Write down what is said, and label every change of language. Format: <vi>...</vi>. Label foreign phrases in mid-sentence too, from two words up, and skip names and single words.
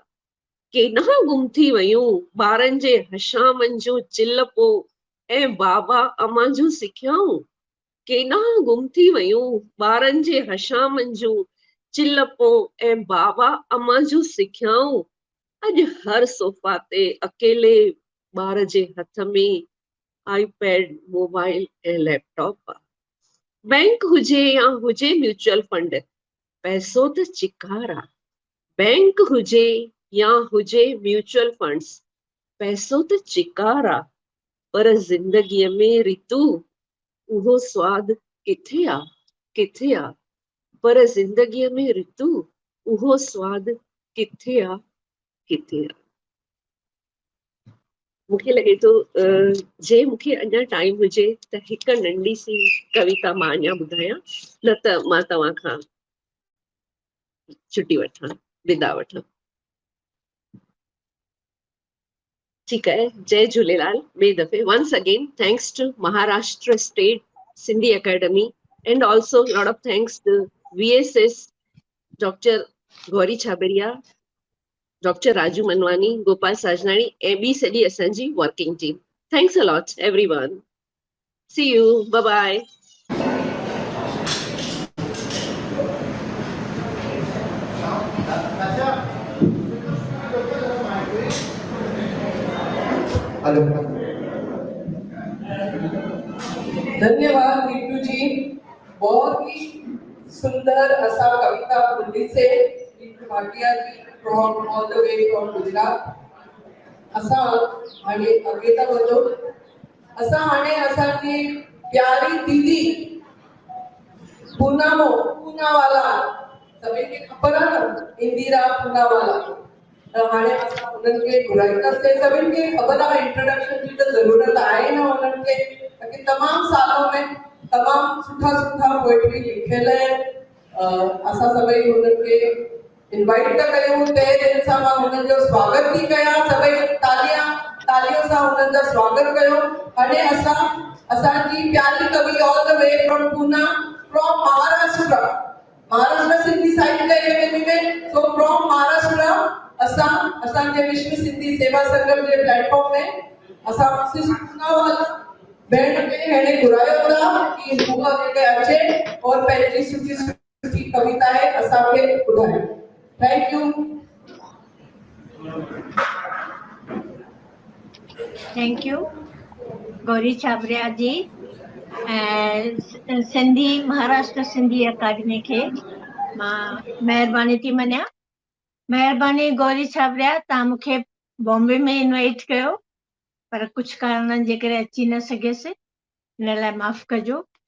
<sd>केॾांहुं गुम थी वयूं ॿारनि जे हशामनि जूं चिलपो ऐं बाबा अमा जूं सिखियाऊं, केॾांहुं गुम थी वयूं ॿारनि जे हशामनि जूं चिलपो ऐं बाबा अमा जूं सिखियाऊं, अॼु हर सोफा ते अकेले ॿार जे हथ में आईपैड मोबाइल ऐं लैपटॉप आ। बैंक हुजे या हुजे</sd> <en>mutual fund,</en> <sd>पैसो त चिकार आ। बैंक हुजे या हुजे</sd> <en>mutual funds,</en> <sd>पैसो त चिकार आ, पर ज़िंदगीअ में रितू उहो स्वाद किथे आ, किथे आ, पर ज़िंदगीअ में रितू उहो स्वाद किथे आ, किथे आ। मूंखे लॻे थो जे मूंखे अञा टाइम हुजे त हिकु नंढी सी कविता मां अञा ॿुधायां, न त मां तव्हां खां छुटी वठां, विदा वठां।</sd> <hi>ठीक है,</hi> <sd>जय झूलेलाल। ॿिए दफ़े</sd> <en>once again thanks to Maharashtra State Sindhi Academy and also lot of thanks to VSS Dr. Gauri Chhabria, Dr. Raju Manwani, Gopal Sajnani</en> <sd>ऐं ॿी सॼी असांजी</sd> <en>working team. Thanks a lot everyone. See you. Bye bye.</en> <sd>धन्यवाद रीतू जी, बहुत ही सुंदर असा कविता ॿुधी से रीतू भाटिया जी</sd> <en>from all the way from Gujarat.</en> <sd>असा हाणे अॻे था वधो, असा हाणे असांजी प्यारी दीदी पूनावाला, सभी खे ख़बर आहे न, इंदिरा पूनावाला, त हाणे असां उन्हनि खे घुराईंदासीं। सभिनि खे ख़बर आहे इंट्रोडक्शन जी त ज़रूरत आहे न उन्हनि खे, ताकि तमामु सालों में तमामु सुठा सुठा पोएट्री लिखियल आहिनि। असां सभई उन्हनि खे इनवाइट था कयूं, तहे दिलि सां मां उन्हनि जो स्वागत थी कयां। सभई तालियों सां उन्हनि जा स्वागत कयो। हाणे असांजी प्यारी कवि</sd> <en>all the way from Pune, from Maharashtra</en> <sd>सिंधी साहित्य अकेडमी में,</sd> <en>so from Maharashtra</en> <sd>असांजे विश्व सिंधी सेवा संगम जे प्लेटफॉर्म में असां पूनावाला भेण खे हेॾे घुरायो था कि हूअ हिते अचे और पंहिंजी सुठी सुठी कविताएं असांखे ॿुधाए।</sd> <en>Thank you. Thank you.</en> <sd>गौरी छाबरिया जी ऐं सिंधी महाराष्ट्र सिंधी अकाडमी खे मां महिरबानी थी मञा। महिरबानी गौरी छाबरिया, तव्हां मूंखे बॉम्बे में इनवाइट कयो पर कुझु कारणनि जे करे अची न सघियसि, हिन लाइ माफ़ कजो।</sd>